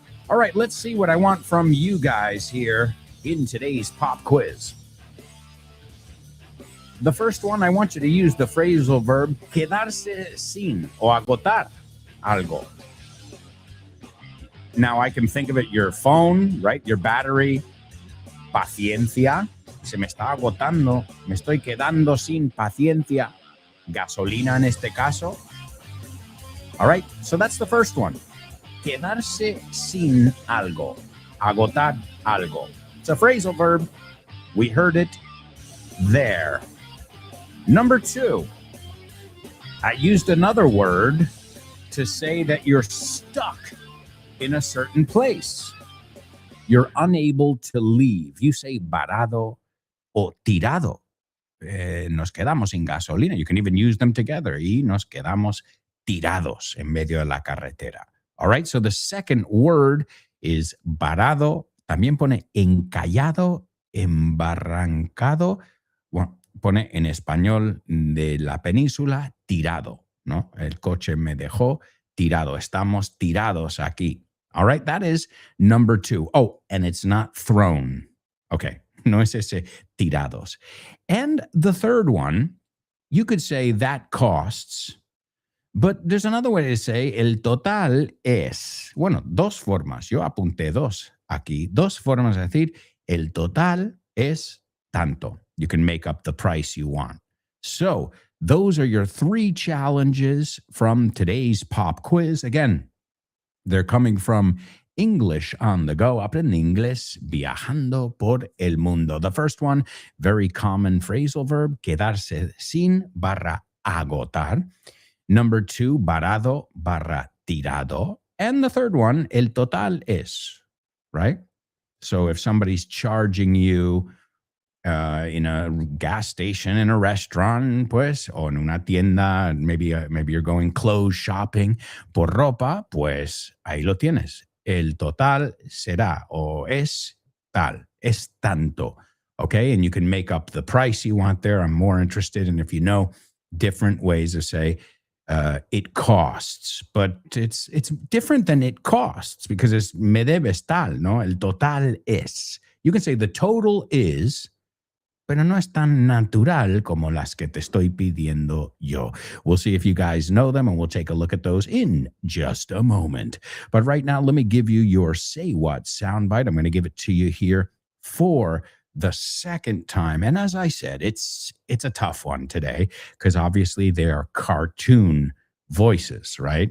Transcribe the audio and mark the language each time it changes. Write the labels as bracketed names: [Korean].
[English] All right, let's see what I want from you guys here in today's pop quiz. The first one, I want you to use the phrasal verb [Spanish] quedarse sin o agotar algo. [English] Now, I can think of it, your phone, right? Your battery, [Spanish] paciencia, se me está agotando, me estoy quedando sin paciencia, gasolina en este caso. [English] All right, so that's the first one. [Spanish] Quedarse sin algo, agotar algo. [English] It's a phrasal verb. We heard it there. Number 2, I used another word to say that you're stuck in a certain place. You're unable to leave. You say [Spanish] varado o tirado. Nos quedamos sin gasolina. [English] You can even use them together. [Spanish] Y nos quedamos tirados en medio de la carretera. [English] All right, so the second word is varado. [Spanish] También pone encallado, embarrancado. Bueno, pone en español de la península tirado, ¿no? El coche me dejó tirado. Estamos tirados aquí. [English] All right, that is number 2. Oh, and it's not thrown. Okay, [Spanish] no es ese tirados. [English] And the third one, you could say that costs, but there's another way to say [Spanish] el total es. Bueno, dos formas. Yo apunté dos aquí. Dos formas de decir el total es tanto. [English] You can make up the price you want. So those are your 3 challenges from today's pop quiz. Again, they're coming from English on the go. [Spanish] Aprende inglés viajando por el mundo. [English] The first one, very common phrasal verb, [Spanish] quedarse sin barra agotar. [English] Number 2, [Spanish] varado barra tirado. [English] And the third one, [Spanish] el total es, [English] right? So if somebody's charging you in a gas station, in a restaurant, [Spanish] pues, o en una tienda, [English] maybe you're going clothes shopping [Spanish] por ropa, pues ahí lo tienes. El total será o es tal, es tanto, okay? [English] And you can make up the price you want there. I'm more interested in if you know different ways to say it costs, but it's different than it costs because it's [Spanish] me debes tal, no? El total es. [English] You can say the total is, [Spanish] pero no es tan natural como las que te estoy pidiendo yo. [English] We'll see if you guys know them, and we'll take a look at those in just a moment. But right now, let me give you your Say What soundbite. I'm going to give it to you here for the second time. And as I said, it's a tough one today because obviously they are cartoon voices, right?